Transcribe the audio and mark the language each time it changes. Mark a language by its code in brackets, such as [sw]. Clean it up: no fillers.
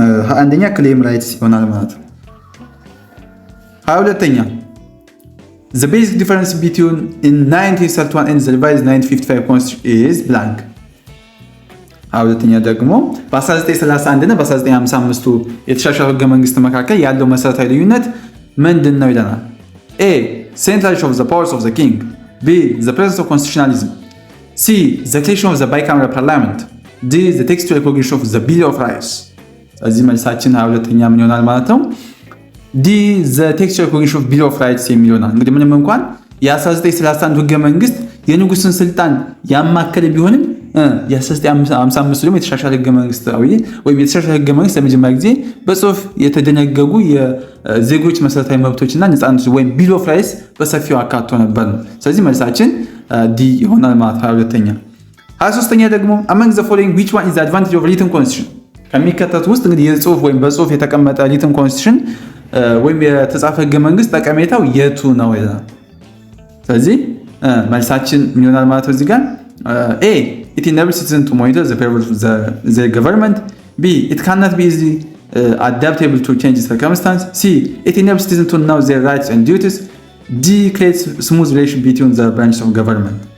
[am] 21ኛ ክሌም ራይትስ ይሆናል ማለት ነው። 22ኛ [en] The basic difference between 1931 and the revised 1955 constitution is blank. [am] 22ኛ ደግሞ በ1931 እና በ1955 የተሻሻለው ህገ መንግስት መካከል ያለው መሰረታዊ ልዩነት ምንድን ነው ይለናል። A. [en] Centralization of the powers of the king. B. The presence of constitutionalism. C. The creation of the bicameral parliament. D. The textual recognition of the Bill of Rights. [am] እዚህ መልሳችን 22ኛ ምን ይሆናል ማለት ነው? ዲ [en] the textual recognition of Bill of Rights [am] የሚል ይሆናል። እንግዲህ ምንም እንኳን የ1931 ህገ መንግስት የንጉስን ስልጣን ያማከለ ቢሆንም የ1955 ደግሞ የተሻሻለ ህገ መንግስታዊ ወይም የተሻሻለ ህገ መንግስት ለመጀመሪያ ጊዜ በጽሁፍ የተደነገጉ የዜጎች መሰረታዊ መብቶችና ነፃነቶች ወይም ቢል ኦፍ ራይትስ በሰፊው አካቶ ነበር ነው። ስለዚህ መልሳችን ዲ ይሆናል ማለት 22ኛ። 23ኛ ደግሞ [en] among the following which one is the advantage of written constitution [am] ከሚከተሉት ውስጥ እንግዲህ የጽሁፍ ወይም በጽሁፍ የተቀመጠ written constitution ወይም የተጻፈ ህገ መንግስት ጠቀሜታው የቱ ነው ይላል። ስለዚህ መልሳችን ምን ይሆናል ማለት ነው እዚህ ጋር [en] A it enables citizens to monitor the purpose of the government. B it cannot be easily adaptable to changing circumstances. C it enables citizens to know their rights and duties. D creates smooth relation between the branches of government.